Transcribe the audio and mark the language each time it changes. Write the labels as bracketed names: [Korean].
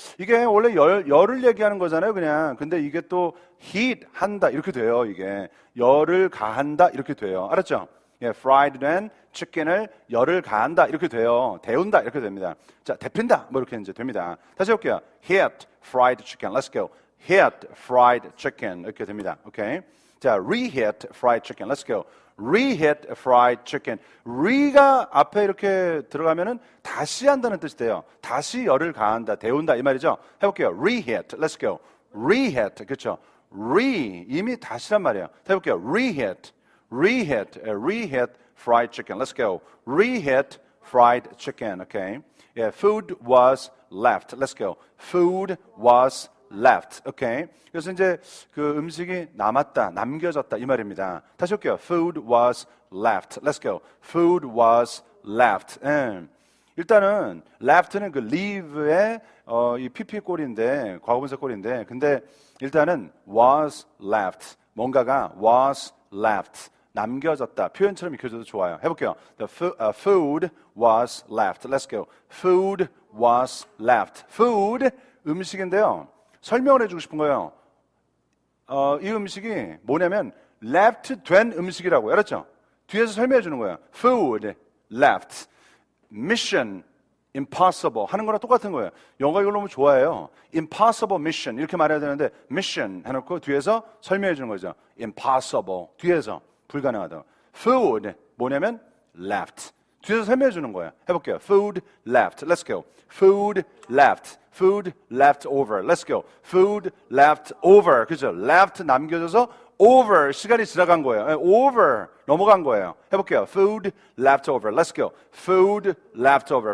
[Korean] 이게 원래 열을 얘기하는 거잖아요, 그냥. 근데 이게 또 heat 한다 이렇게 돼요. 이게 열을 가한다 이렇게 돼요. 알았죠? 예, fried 된 chicken을 열을 가한다 이렇게 돼요. 데운다 이렇게 됩니다. 자, 데핀다 뭐 이렇게 이제 됩니다. 다시 해볼게요. [English] Heat fried chicken. Let's go. Heat fried chicken [Korean] 이렇게 됩니다. [English] 오케이. 자, reheat fried chicken. Let's go. Reheat fried chicken. [Korean] re가 앞에 이렇게 들어가면은 다시 한다는 뜻이 돼요. 다시 열을 가한다, 데운다 이 말이죠. 해볼게요. [English] Reheat. Let's go. Reheat. [Korean] 그렇죠. 이미 다시란 말이에요. 해볼게요. Reheat. [English] Reheat fried chicken. Let's go. Reheat fried chicken. Okay. Yeah, food was left. Let's go. Food was left. Okay. [Korean] 그래서 이제 그 음식이 남았다, 남겨졌다 이 말입니다. 다시 할게요. [English] Food was left. Let's go. Food was left. [Korean] 일단은 left는 그 leave의 이 PP 꼴인데 과거분사 꼴인데, 근데 일단은 was left. [English] 뭔가가 was left. [Korean] 남겨졌다. 표현처럼 익혀줘도 좋아요. 해볼게요. [English] The food was left. Let's go. Food was left. Food [Korean] 음식인데요. 설명을 해주고 싶은 거예요. 이 음식이 뭐냐면 left 된 음식이라고. 알았죠? 뒤에서 설명해 주는 거예요. [English] Food left. Mission impossible [Korean] 하는 거랑 똑같은 거예요. 영어가 이걸 너무 좋아해요. [English] Impossible mission [Korean] 이렇게 말해야 되는데 mission 해놓고 뒤에서 설명해 주는 거죠. Impossible 뒤에서 불가능하다. [English] Food 뭐냐면 left. [Korean] 뒤에서 설명해 주는 거예요. 해볼게요. [English] Food left. Let's go. Food left. Food left over. Let's go. Food left over. [Korean] 그죠? Left 남겨져서 over 시간이 지나간 거예요. Over 넘어간 거예요. 해볼게요. [English] Food left over. Let's go. Food left over.